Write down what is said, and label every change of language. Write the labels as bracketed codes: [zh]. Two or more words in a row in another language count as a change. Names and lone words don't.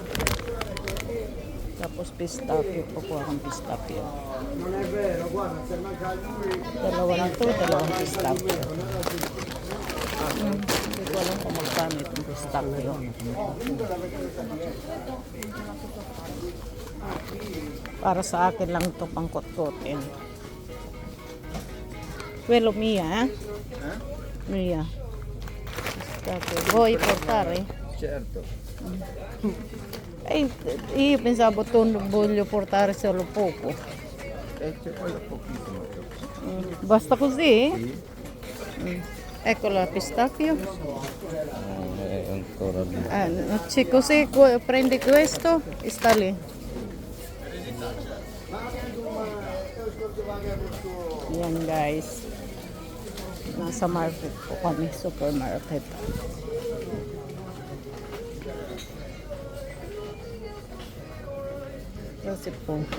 [tl] Tapos pistachio. Kuha akong pistachio. Dalawa na to. Dalawang pistachio. Hindi ko alam kung magkano itong pistachio. Para sa akin lang ito pangkot-kotin. [it] Quello mia, eh? Mia. Vuoi portare? Certo. Io pensavo tu voglio portare solo poco. C'è poi da pochissimo. Basta così? Sì. Ecco la pistacchio. È ancora lì. Così prendi questo e sta lì. [tl] Yan guys. Nasa market po kami. Supermarket. Kasi po.